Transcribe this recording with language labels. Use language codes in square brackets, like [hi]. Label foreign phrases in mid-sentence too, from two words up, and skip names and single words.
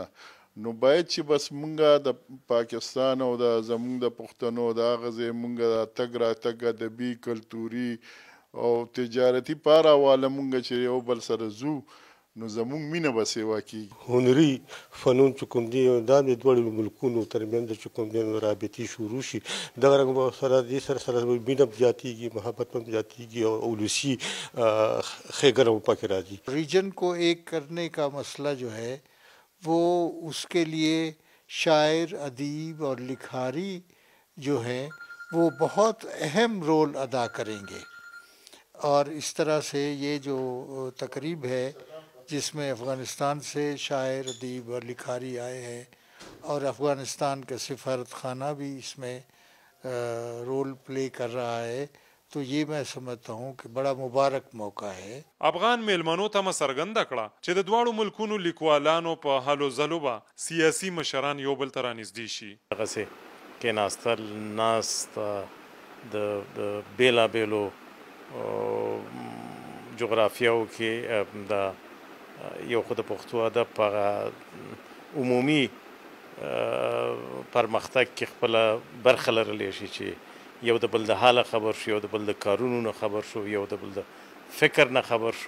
[ps] نو باید چې بس مونږ د پاکستان او د زمونږ د پښتنو د هغه ځای مونږ د تګ راتګ ادبي کلتوري او تجارتي پاره واله مونږ چې یو بل سره ځو نو زمونږ مینه به سیوا کېږي. هنري فنون چې کوم دي دا د دواړو ملکونو ترمنځ چې کوم دي رابطې شروع شي دغه رنګ به سره دې سره مینه زیاتېږي، محبت هم زیاتېږي او ولسي ښېګڼه هم پکې راځي. [ur] ریجن کو ایک کرنے کا مسئلہ جو ہے وہ اس کے لیے شاعر ادیب اور لکھاری جو ہیں وہ بہت اہم رول ادا کریں گے اور اس طرح سے یہ جو تقریب ہے جس میں افغانستان سے شاعر ادیب اور لکھاری آئے ہیں اور افغانستان کا سفارت خانہ بھی اس میں [en] role play [ur] کر رہا ہے تو یہ میں سمجھتا ہوں کہ بڑا مبارک موقع ہے. [ps] افغان میلمنو ته څرګنده کړه چې د دواړو ملکونو لیکوالانو په هلو ځلو به سیاسي مشران یو بل ته رانږدې شي. هغسې کېناستل ناست د بېلابېلو جغرافیاو کې د یو خو د پښتو ادب په عمومي پرمختګ کې خپله برخه لرلی شي چې یو د بل د حاله خبر شو، یو د بل د کارونو نه خبر شو، یو د بل د فکر نه خبر شو.